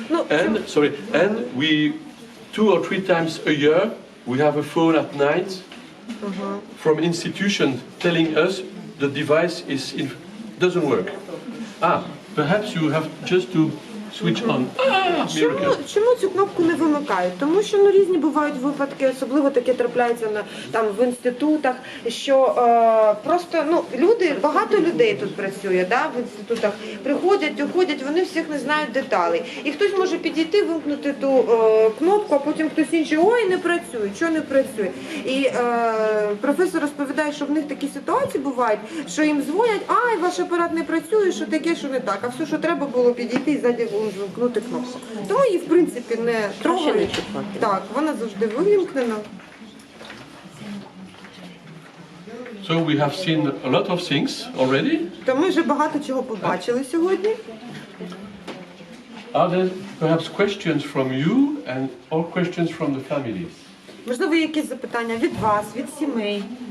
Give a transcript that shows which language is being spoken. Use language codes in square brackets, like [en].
[en] And we 2 or 3 times a year we have a phone at night from institution telling us the device doesn't work. Perhaps you have just to switch on. [uk] Чому цю кнопку не вимикають? Тому що різні бувають випадки, особливо таке трапляється в інститутах, що просто багато людей тут працює, в інститутах, приходять, уходять, вони всіх не знають деталей. І хтось може підійти, вимкнути ту кнопку, а потім хтось інший, ой, не працює, що не працює. І професор розповідає, що в них такі ситуації бувають, що їм дзвонять, ай, ваш апарат не працює, що таке, що не так, а все, що треба було підійти і ззаді вимкнути кнопку. Тому її, в принципі, не трогають. Так, вона завжди вимкнена. [en] So we have seen a lot of things already. [uk] То ми вже багато чого побачили сьогодні. [en] Are there perhaps questions from you or questions from the families? [uk] Можливо, є якісь запитання від вас, від сімей.